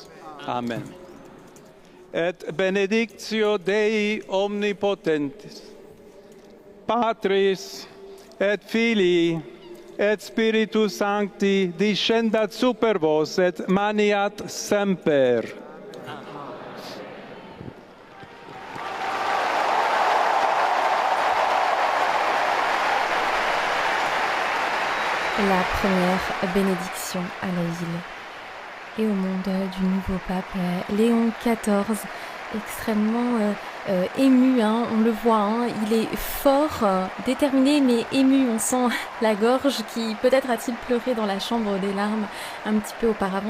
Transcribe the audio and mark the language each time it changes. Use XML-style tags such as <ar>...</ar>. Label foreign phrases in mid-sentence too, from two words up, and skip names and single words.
<fr>Amen.</fr> <la>Et benedictio Dei omnipotentis, Patris et Filii et Spiritus Sancti descendat super vos et maniat semper.</la> <fr>La première bénédiction à la ville et au monde du nouveau pape Léon XIV, extrêmement ému, hein, on le voit, hein, il est fort, déterminé mais ému, on sent la gorge qui peut-être a-t-il pleuré dans la chambre des larmes un petit peu auparavant.</fr>